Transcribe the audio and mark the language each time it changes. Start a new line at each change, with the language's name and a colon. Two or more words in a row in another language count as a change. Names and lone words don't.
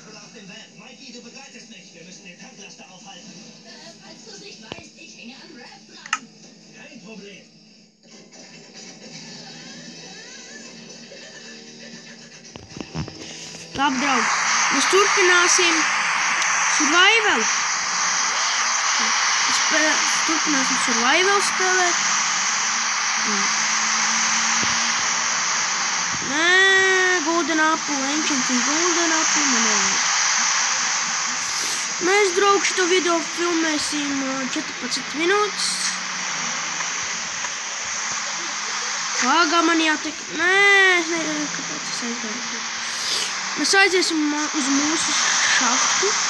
Latvian: Labi, draugi, mēs turpināsim survival. Turpināsim survival spēlēt. Nē,
English: golden apple, ancient golden apple,
Latvian: man nevajag. Mēs, draugi, šito video filmēsim 14 minūtes. Pagā man jātek... Nē, es nezinu, kāpēc es aizgāju. Mēs aiziesim uz mūsu šahtu.